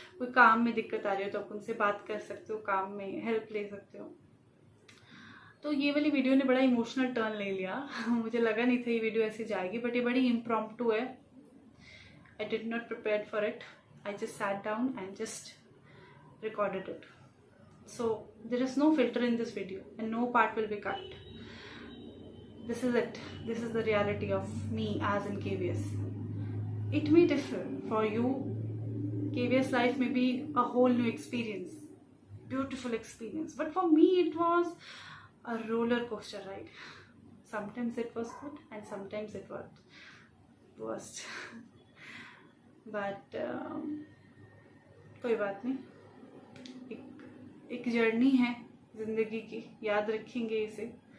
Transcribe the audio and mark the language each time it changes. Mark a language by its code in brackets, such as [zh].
[hi] कोई काम में दिक्कत आ रही हो तो आप उनसे बात कर सकते हो, काम में हेल्प ले सकते हो। तो ये वाली वीडियो ने बड़ा इमोशनल टर्न ले लिया। मुझे लगा नहीं था ये वीडियो ऐसे जाएगी, बट ये बड़ी इम्प्रॉम्प्टू है। [en] I did not prepare for it, I just sat down and just recorded it. So there is no filter in this video and no part will be cut. This is it. This is the reality of me as in KVS. It may differ for you. KVS life may be a whole new experience, beautiful experience, but for me it was a roller coaster ride. Sometimes it was good and sometimes it was worst but [hi] कोई बात नहीं, एक journey है ज़िंदगी की, याद रखेंगे इसे।